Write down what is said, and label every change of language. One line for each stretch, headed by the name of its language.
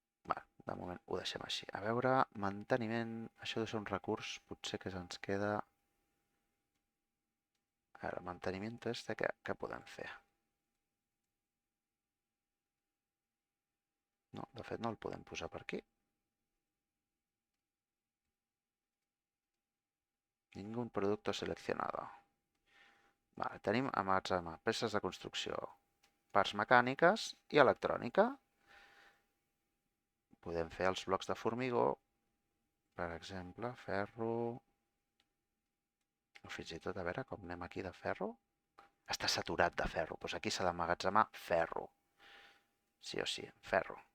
Catalan: Va, de moment ho deixem així. A veure, manteniment, això de ser un recurs, potser que ens queda... A veure, manteniment este, què podem fer? No, de fet no el podem posar per aquí.
Spanish: Ningún producto seleccionado.
Catalan: Vale, tenim emmagatzemar peces de construcció, parts mecàniques i electrònica. Podem fer els blocs de formigó, per exemple, ferro... O fins i tot, a veure com anem aquí de ferro. Està saturat de ferro, doncs aquí s'ha d'emmagatzemar ferro. Sí o sí, ferro.